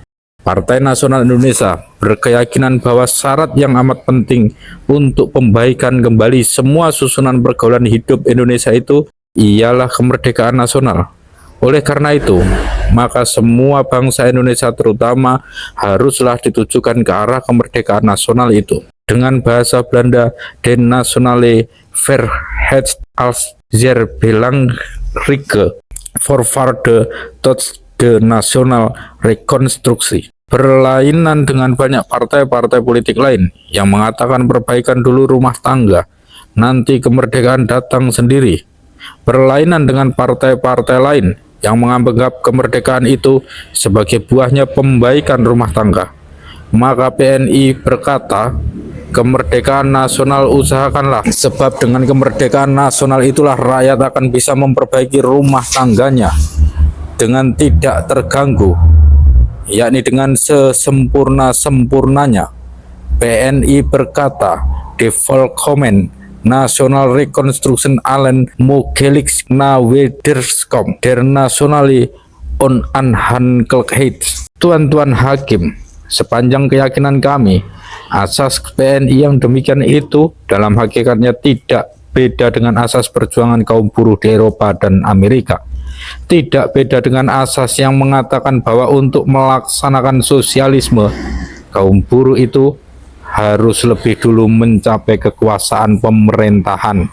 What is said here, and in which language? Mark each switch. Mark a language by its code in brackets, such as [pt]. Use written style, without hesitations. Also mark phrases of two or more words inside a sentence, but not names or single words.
[id] Partai Nasional Indonesia berkeyakinan bahwa syarat yang amat penting untuk pembaikan kembali semua susunan pergaulan hidup Indonesia itu ialah kemerdekaan nasional. Oleh karena itu, maka semua bangsa Indonesia terutama haruslah ditujukan ke arah kemerdekaan nasional itu. Dengan bahasa Belanda, [nl] De Nationale Vrijheid als zeer belangrijke voorwaarde tot de nasional reconstructie. [id] Berlainan dengan banyak partai-partai politik lain yang mengatakan perbaikan dulu rumah tangga, nanti kemerdekaan datang sendiri. Berlainan dengan partai-partai lain yang menganggap kemerdekaan itu sebagai buahnya pembaikan rumah tangga. Maka PNI berkata, kemerdekaan nasional usahakanlah, sebab dengan kemerdekaan nasional itulah rakyat akan bisa memperbaiki rumah tangganya dengan tidak terganggu, yakni dengan sesempurna-sempurnanya. PNI berkata, [nl] de volkomen [en] National Reconstruction [nl] allen mogelijk na wederkom der nationale onafhankelijkheid. [id] Tuan-tuan hakim, sepanjang keyakinan kami, asas PNI yang demikian itu dalam hakikatnya tidak beda dengan asas perjuangan kaum buruh di Eropa dan Amerika. Tidak beda dengan asas yang mengatakan bahwa untuk melaksanakan sosialisme, kaum buruh itu harus lebih dulu mencapai kekuasaan pemerintahan.